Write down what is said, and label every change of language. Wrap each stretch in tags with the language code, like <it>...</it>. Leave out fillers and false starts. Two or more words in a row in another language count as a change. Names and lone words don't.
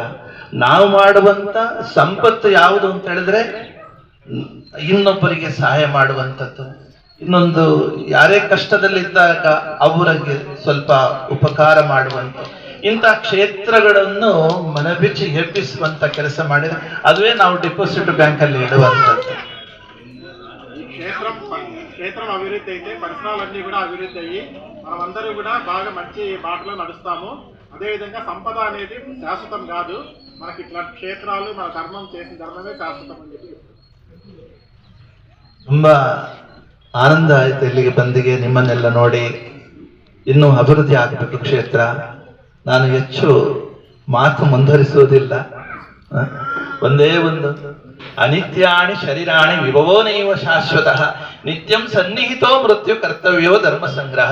<kn>ನಾವು ಮಾಡುವಂತ ಸಂಪತ್ತು ಯಾವುದು ಅಂತ ಹೇಳಿದ್ರೆ ಇನ್ನೊಬ್ಬರಿಗೆ ಸಹಾಯ ಮಾಡುವಂಥದ್ದು, ಇನ್ನೊಂದು ಯಾರೇ ಕಷ್ಟದಲ್ಲಿದ್ದಾಗ ಅವರಿಗೆ ಸ್ವಲ್ಪ ಉಪಕಾರ ಮಾಡುವಂಥ ಇಂಥ ಕ್ಷೇತ್ರಗಳನ್ನು ಮನಬಿಚ್ಚಿ ಎಬ್ಬಿಸುವಂತ ಕೆಲಸ ಮಾಡಿದ್ರೆ ಅದುವೇ ನಾವು</kn> <en>deposit bank</en> <kn>ಅಲ್ಲಿ ಇಡುವಂಥದ್ದು.</kn> <te>క్షేత్రం అభివృద్ధి అయితే పరిసరాలన్నీ కూడా అభివృద్ధి అయ్యి మనమందరూ కూడా బాగా మంచి బాటలో నడుస్తాము. అదేవిధంగా సంపద అనేది శాశ్వతం కాదు, మనకి ఇట్లా క్షేత్రాలు మన ధర్మం చేసిన ధర్మమే శాశ్వతం అని చెప్పి</te> <kn>ತುಂಬಾ ಆನಂದ ಆಯ್ತು ಇಲ್ಲಿಗೆ ಬಂದಿಗೆ, ನಿಮ್ಮನ್ನೆಲ್ಲ ನೋಡಿ. ಇನ್ನೂ ಅಭಿವೃದ್ಧಿ ಆಗಬೇಕು ಕ್ಷೇತ್ರ. ನಾನು ಹೆಚ್ಚು ಮಾತು ಮುಂದುವರಿಸುವುದಿಲ್ಲ. ಒಂದೇ ಒಂದು,</kn> <sa>ಅನಿತ್ಯಾಣಿ ಶರೀರಾಣಿ ವಿಭವೋ ನೈವ ಶಾಶ್ವತಃ ನಿತ್ಯಂ ಸನ್ನಿಹಿತೋ ಮೃತ್ಯು ಕರ್ತವ್ಯವೋ ಧರ್ಮ ಸಂಗ್ರಹ.</sa>